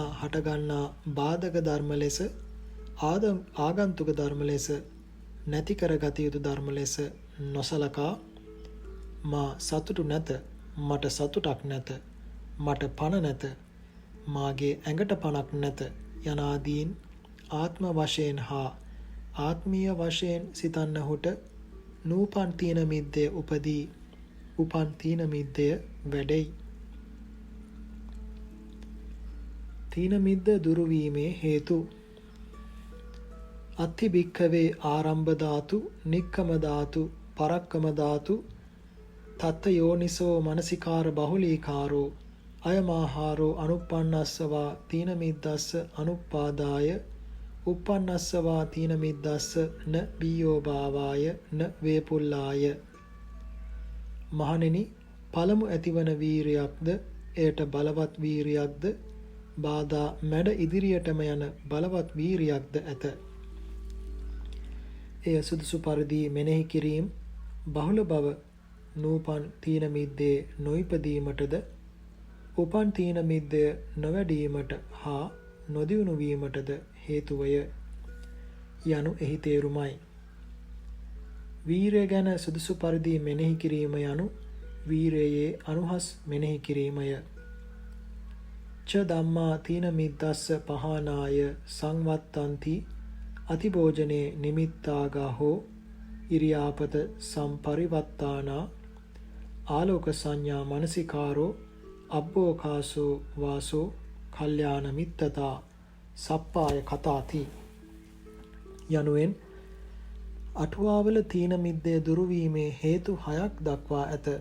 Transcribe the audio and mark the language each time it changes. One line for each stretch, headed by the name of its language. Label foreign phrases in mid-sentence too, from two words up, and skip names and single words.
Sinhala: හටගන්නා බාධක ධර්ම ලෙස, ආගන්තුක ධර්ම ලෙස, නැති කරගත යුතු ධර්ම ලෙස නොසලකා මා සතුටු නැත, මට සතුටක් නැත, මට පණ නැත, මාගේ ඇඟට පණක් නැත යනාදීන් ආත්ම වශයෙන් හා ආත්මීය වශයෙන් සිතන්නහුට නූපන් තීන මිද්දේ උපදී, උපන් තීන මිද්දය වැඩෙයි. තීන මිද්ද දුරු වීමේ හේතු
Pali: අත්ථි භික්ඛවේ ආරම්භ ධාතු, නික්කම ධාතු, පරක්කම ධාතු, තත්ත යෝනිසෝ මනසිකාර බහුලීකාරෝ අයමාහාරෝ අනුප්පන්නස්සවා තීන මිද්දස්ස අනුප්පාදාය උප්පන්නස්සවා තීන මිද්දස්ස න බීයෝ භාවාය න වේපුල්ලාය.
Sinhala: මහණෙනි, පළමු ඇතිවන වීරියක්ද, එයට බලවත් වීරියක්ද, බාධා මැඩ ඉදිරියටම යන බලවත් වීරියක්ද ඇත. එය සුදුසු පරිදි මෙනෙහි කිරීම බහුල බව නූපන් තීන මිද්දේ නොයිපදීමටද උපන් තීන මිද්දය නොවැඩීමට හා නොදියුණු වීමටද හේතුවය යනු එහි තේරුමයි. වීරය ගැන සුදුසු පරිදි මෙනෙහි කිරීම යනු වීරයේ අනුහස් මෙනෙහි කිරීමය.
Pali: ච ධම්මා තීන මිද්දස්ස පහනාය සංවත්තන්ති අතිභෝජනේ නිමිත්තාගහෝ ඉරියාපත සම්පරිවත්තානා ආලෝක සංඥා මනසිකාරෝ අබ්බෝකාසෝ වාසෝ කල්යාණ මිත්තතා සප්පාය කතාති
Sinhala: යනුවෙන් අටුවාවල තීන මිද්දේ දුරුවීමේ හේතු 6ක් දක්වා ඇත.